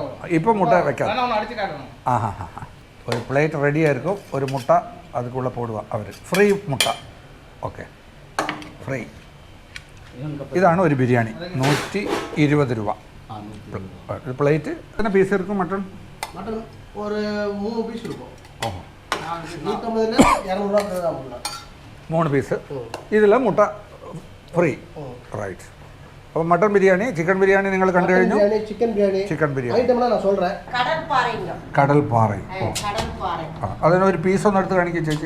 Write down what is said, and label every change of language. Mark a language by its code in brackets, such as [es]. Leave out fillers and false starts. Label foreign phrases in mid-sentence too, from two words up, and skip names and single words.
[ml] ഇപ്പം മുട്ട വെക്കാം. ഒരു പ്ലേറ്റ് റെഡി ആയിരിക്കും. ഒരു മുട്ട അതുക്കുള്ള പോടുക അവർ. ഫ്രീ മുട്ട. ഓക്കെ, ഫ്രീ. ഇതാണ് ഒരു ബിരിയാണി. 120 രൂപ ഒരു പ്ലേറ്റ്. എത്ര പീസ് ഇരിക്കും മട്ടൺ? [ta] ஒரு 3 பீஸ் இருக்கும். [ml] ഓഹോ, 200 3 പീസ്. ഇതിൽ മുട്ട ഫ്രീ. റൈറ്റ്. അപ്പോൾ മട്ടൺ ബിരിയാണി, ചിക്കൻ ബിരിയാണി നിങ്ങൾ കണ്ടു കഴിഞ്ഞു. ചിക്കൻ ബിരിയാണി കടൽപ്പാറ. അതിനൊരു പീസ് ഒന്ന് എടുത്ത് കാണിക്കുക ചേച്ചി.